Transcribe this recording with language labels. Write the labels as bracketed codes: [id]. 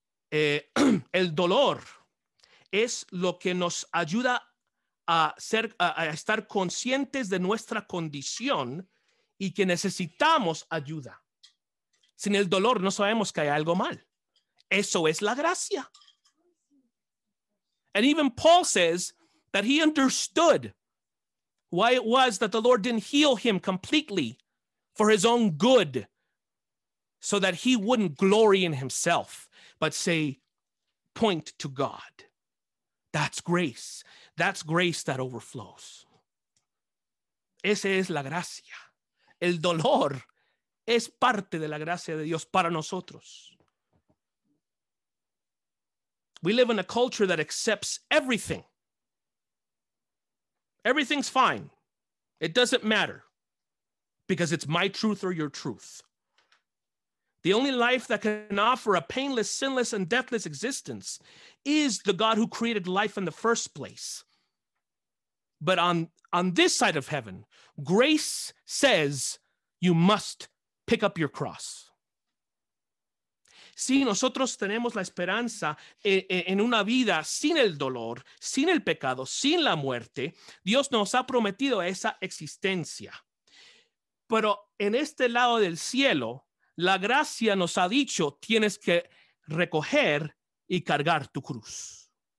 [es] El dolor es lo que nos ayuda a estar conscientes de nuestra condición y que necesitamos ayuda. Sin el dolor no sabemos que hay algo mal. Eso es la gracia. [en] And even Paul says that he understood why it was that the Lord didn't heal him completely for his own good, so that he wouldn't glory in himself, but point to God. That's grace. That's grace that overflows. [es] Esa es la gracia. El dolor es parte de la gracia de Dios para nosotros. [en] We live in a culture that accepts everything. Everything's fine. It doesn't matter because it's my truth or your truth. The only life that can offer a painless, sinless, and deathless existence is the God who created life in the first place. But on this side of heaven, grace says you must pick up your cross. [es] Si nosotros tenemos la esperanza en una vida sin el dolor, sin el pecado, sin la muerte, Dios nos ha prometido esa existencia. Pero en este lado del cielo, la gracia nos ha dicho, tienes que recoger y cargar tu cruz.